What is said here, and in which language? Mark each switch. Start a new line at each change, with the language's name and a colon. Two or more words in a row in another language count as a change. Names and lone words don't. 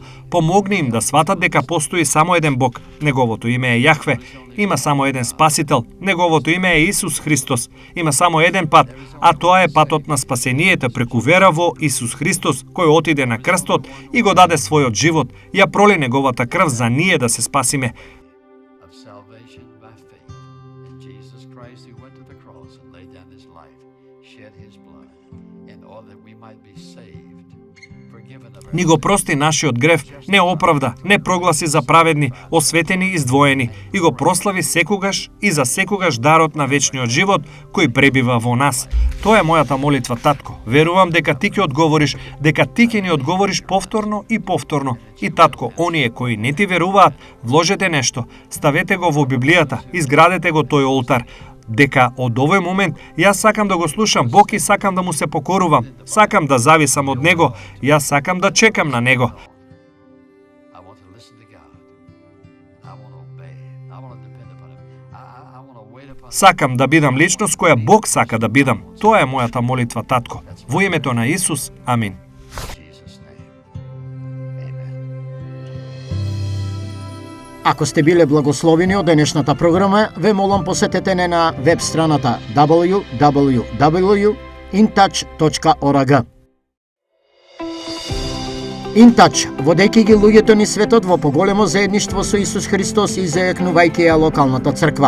Macedonian: Помогни им да сватат дека постои само еден Бог, неговото име е Јахве. Има само еден спасител, неговото име е Исус Христос. Има само еден пат, а тоа е патот на спасението преку вера во Исус Христос, кој отиде на крстот и го даде својот живот. Ја проли неговата крв за ние да се спасиме.
English: Of salvation by faith in Jesus Christ, who went to the cross and laid down his life, shed his blood, in order that we might be saved, forgiven of our
Macedonian: Ни го прости нашиот грев, не оправда, не прогласи за праведни, осветени и издвоени, и го прослави секогаш и за секогаш дарот на вечниот живот кој пребива во нас. Тоа е мојата молитва, татко. Верувам дека ти ќе одговориш, дека ти ќе ни одговориш повторно и повторно. И татко, оние кои не ти веруваат, вложете нешто, ставете го во Библијата, изградете го тој олтар, дека од овој момент јас сакам да го слушам Бог и сакам да му се покорувам, сакам да зависам од Него, јас сакам да чекам на Него.
English: I want to listen to God. I want to obey. I want to depend upon him. I want to wait upon
Macedonian: Сакам да бидам личност која Бог сака да бидам. Тоа е мојата молитва, татко. Во името на Исус, амин.
English: Jesus' name. Amen.
Macedonian: Ако сте биле благословени од денешната програма, ве молам посетете не на веб страната www.intouch.org. InTouch, водејќи ги луѓето ни светот во поголемо заедништво со Исус Христос и зајакнувајќи ја локалната црква.